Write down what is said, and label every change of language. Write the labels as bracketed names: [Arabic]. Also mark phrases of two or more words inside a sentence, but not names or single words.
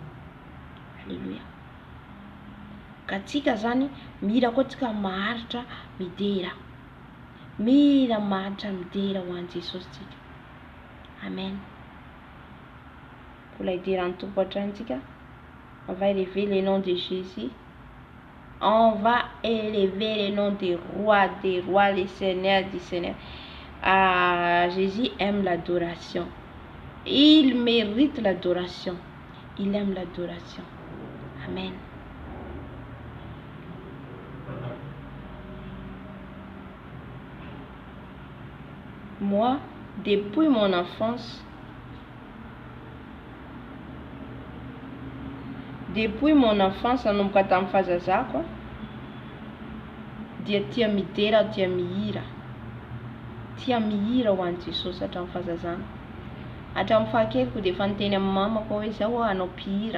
[Malagasy] Alleluia. Ka tsika zany mira koa tsika maharitra midera, mira maharitra midera ho an' Jesosy tsika. Amen. Mbola hideran'ny tompo hatrany tsika. [French] On va élever le nom de Jésus. On va élever le nom des rois, les seigneurs du Seigneur. Jésus aime l'adoration. Il mérite l'adoration. Il aime l'adoration. Amen. Moi, depuis mon enfance, [Malagasy] nanomboka tamin'ny fahazazako dia tia midera, tia mihira ho an' Jesosy hatramin'ny fahazazana. Hatramin'ny fahakeliko dia efa niteny amin'ny mamako hoe zao anao mpihira.